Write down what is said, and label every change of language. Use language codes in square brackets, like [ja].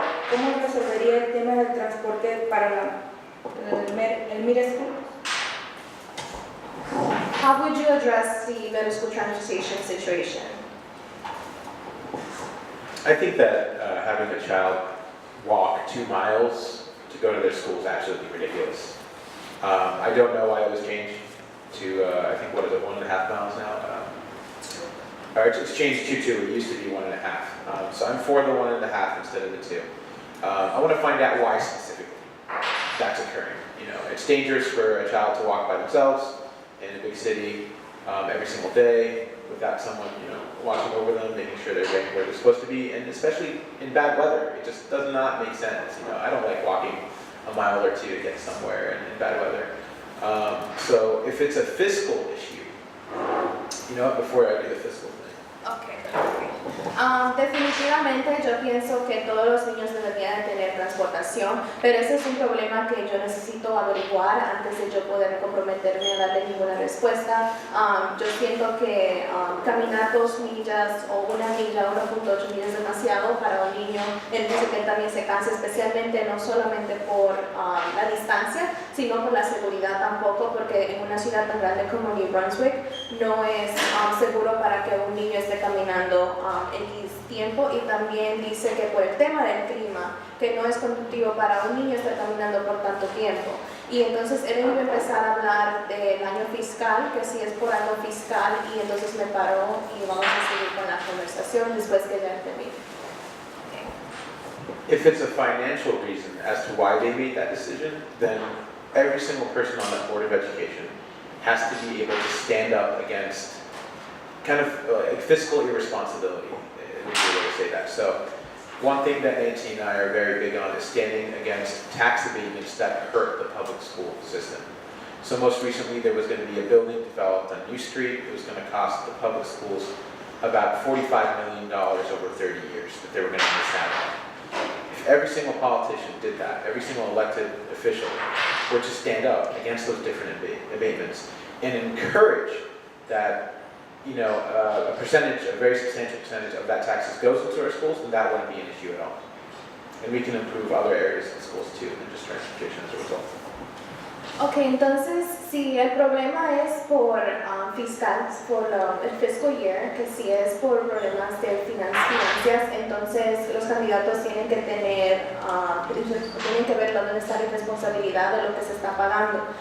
[es] ¿Cómo resolvería el tema del transporte para el middle school? [en] How would you address the middle school transportation situation? I think that having a child walk 2 miles to go to their school is absolutely ridiculous. I don't know why it was changed to, I think, what is it, 1.5 miles now? Or it's changed to 2, it used to be 1.5. So I'm for the 1.5 instead of the 2. I want to find out why specifically that's occurring. You know, it's dangerous for a child to walk by themselves in a big city every single day without someone, you know, watching over them, making sure they're getting where they're supposed to be, and especially in bad weather. It just does not make sense. You know, I don't like walking a mile or 2 to get somewhere in bad weather. So if it's a fiscal issue, you know, before I do the fiscal thing. Okay. [es] Definitivamente yo pienso que todos los niños deberían de tener transportación, pero ese es un problema que yo necesito averiguar antes de yo poder comprometerme a darle ninguna respuesta. Yo siento que caminar 2 millas o 1 milla, 1.8 millas es demasiado para un niño. Entonces que él también se cansa, especialmente no solamente por la distancia, sino por la seguridad tampoco, porque en una ciudad tan grande como New Brunswick no es seguro para que un niño esté caminando X tiempo, y también dice que por el tema del clima, que no es conductivo para un niño estar caminando por tanto tiempo. Y entonces él iba a empezar a hablar del año fiscal, que si es por algo fiscal, y entonces me paró y vamos a seguir con la conversación después que ya termine. [en] If it's a financial reason as to why they made that decision, then every single person on that Board of Education has to be able to stand up against kind of fiscal irresponsibility, would be a way to say that. So one thing that Nancy and I are very big on is standing against tax abatements that hurt the public school system. So most recently there was going to be a building developed on U Street. It was going to cost the public schools about $45 million over 30 years that they were going to miss out on. If every single politician did that, every single elected official were to stand up against those different abatements and encourage that, you know, a very substantial percentage of that taxes goes into our schools, then that wouldn't be an issue at all. And we can improve other areas in schools too than just transportation as a result. [es] Ok, entonces si el problema es por fiscal, por el [en] fiscal year, [es] que si es por problemas de finanzas, entonces los candidatos tienen que tener, tienen que ver dónde está la responsabilidad de lo que se está pagando.